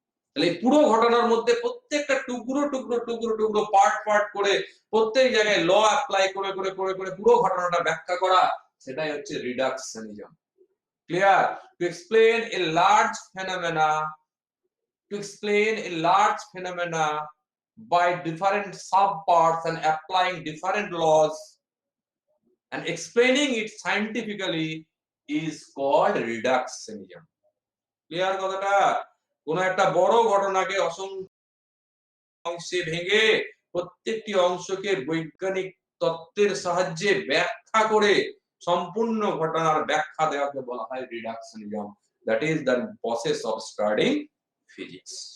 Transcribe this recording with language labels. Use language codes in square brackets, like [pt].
[bn] তাহলে এই পুরো ঘটনার মধ্যে প্রত্যেকটা টুকরো টুকরো টুকরো টুকরো পার্ট পার্ট করে প্রত্যেক জায়গায় ল অ্যাপ্লাই করে করে করে করে পুরো ঘটনাটা ব্যাখ্যা করা, সেটাই হচ্ছে রিডাকশনিজম। [en] Clear? To explain a large phenomena, to explain a large phenomena by different subparts and applying different laws and explaining it scientifically is called reductionism. [bn] Clear কথাটা? কোন একটা বড় ঘটনাকে অসংখ্য অংশে ভেঙে প্রত্যেকটি অংশকে বৈজ্ঞানিক তত্ত্বের সাহায্যে ব্যাখ্যা করে সম্পূর্ণ ঘটনার ব্যাখ্যা দেওয়াকে বলা হয় রিডাকশনিজম। [en] That is the process of studying physics.